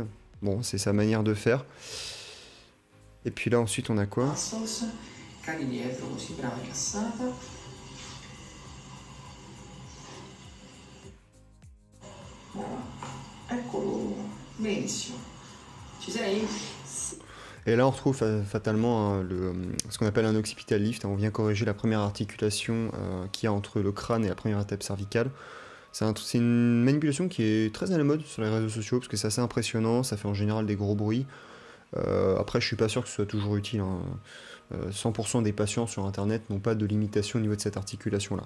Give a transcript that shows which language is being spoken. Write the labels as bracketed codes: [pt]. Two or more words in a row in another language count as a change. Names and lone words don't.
[fr] Bon, c'est sa manière de faire. Et puis là, ensuite, on a quoi? Passos. [it] Cadi dietro così, brava cassata. Brava. Eccolo. Benissimo. Ci sei? [fr] Et là, on retrouve fatalement hein, ce qu'on appelle un [en] occipital lift. [fr] On vient corriger la première articulation qu'il y a entre le crâne et la première étape cervicale. C'est une manipulation qui est très à la mode sur les réseaux sociaux parce que c'est assez impressionnant, ça fait en général des gros bruits. Après, je suis pas sûr que ce soit toujours utile, hein. 100% des patients sur internet n'ont pas de limitation au niveau de cette articulation-là.